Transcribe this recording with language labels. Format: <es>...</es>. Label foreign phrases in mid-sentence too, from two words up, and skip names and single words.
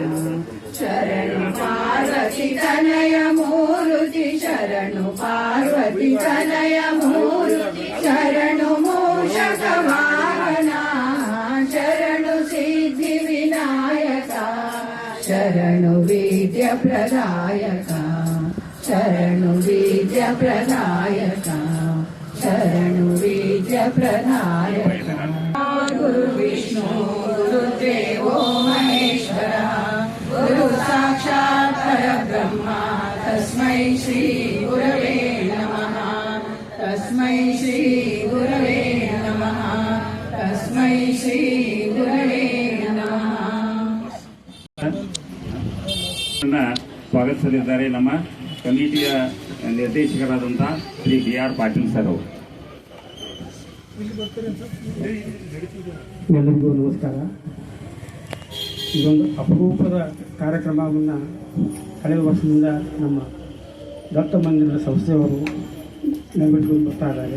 <kn>ಶರಣು ಪಾರ್ವತಿ ತನಯ ಮೂರುತಿ, ಶರಣು ಪಾರ್ವತಿ ತನಯ ಮೂರುತಿ, ಶರಣು ಮೂಷಕ ವಾಹನ, ಶರಣು ಸಿದ್ಧಿ ವಿನಾಯಕ, ಶರಣು ವಿದ್ಯ ಪ್ರದಾಯಕ, ಶರಣು ವಿದ್ಯ ಪ್ರದಾಯಕ, ಶರಣು ವಿದ್ಯ ಪ್ರದಾಯಕ.</kn> <sa>ಗುರು ವಿಷ್ಣು ಗುರುದೇವೋ ಮಹೇಶ್ವರ, ಗುರು ಸಾಕ್ಷಾತ್ ಪರಬ್ರಹ್ಮ, ತಸ್ಮೈ ಶ್ರೀ ಗುರವೇ ನಮಃ, ತಸ್ಮೈ ಶ್ರೀ ಗುರವೇ ನಮಃ, ತಸ್ಮೈ ಶ್ರೀ ಗುರವೇ ನಮಃ.</sa> <kn>ಸ್ವಾಗತಿಸಲಿದ್ದಾರೆ ನಮ್ಮ ಕಮಿಟಿಯ ನಿರ್ದೇಶಕರಾದಂಥ ಶ್ರೀ BR ಪಾಟೀಲ್ ಸರ್ ಅವರು. ಎಲ್ಲರಿಗೂ ನಮಸ್ಕಾರ. ಇದೊಂದು ಅಪರೂಪದ ಕಾರ್ಯಕ್ರಮವನ್ನು ಕಳೆದ ವರ್ಷದಿಂದ ನಮ್ಮ ದತ್ತ ಮಂದಿರದ ಸಂಸ್ಥೆಯವರು ನೆರವೇರಿಸಿಕೊಂಡು ಬರ್ತಾ ಇದ್ದಾರೆ.</kn>